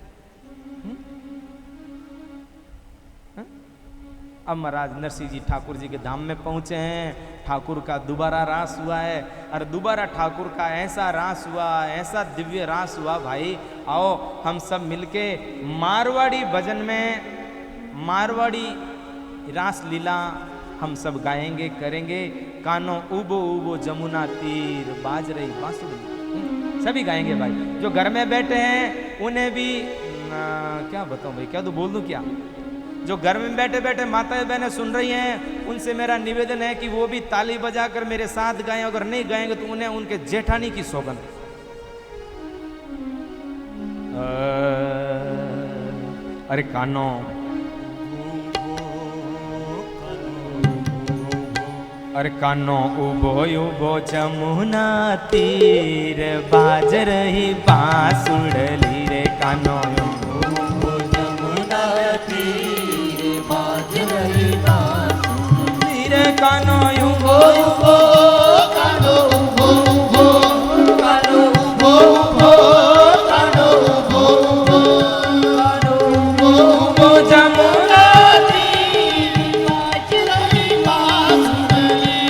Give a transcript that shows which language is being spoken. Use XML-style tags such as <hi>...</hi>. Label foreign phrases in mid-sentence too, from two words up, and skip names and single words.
<hi>अब महाराज नरसिंह जी ठाकुर जी के धाम में पहुंचे हैं। ठाकुर का दोबारा रास हुआ है, और दोबारा ठाकुर का ऐसा रास हुआ, ऐसा दिव्य रास हुआ भाई। आओ हम सब मिलके मारवाड़ी भजन में मारवाड़ी रास लीला हम सब गाएंगे, करेंगे।</hi> <rwr>कानो उबो उबो जमुना तीर बाज रही बांसुरी,</rwr> <hi>सभी गाएंगे भाई। जो घर में बैठे हैं उन्हें भी क्या बताऊं भाई, क्या तो बोल दूं क्या। जो घर में बैठे बैठे माताएं बहनें सुन रही हैं, उनसे मेरा निवेदन है कि वो भी ताली बजाकर मेरे साथ गाएं। अगर नहीं गाएंगे तो उन्हें उनके जेठानी की सौगंध।</hi> <rwr>अरे कानो अरे कानो उबो उबो जमुना तीर बाज रही बांसुड़ली रे। कानो उबो जमुना तीर बाज रही बांसुरी रे। कानो उबो उबो कानो उबो उबो कानो उबो उबो कानो उबो उबो कानो उबो उबो जमुना तीर बाज रही बांसुरी।</rwr>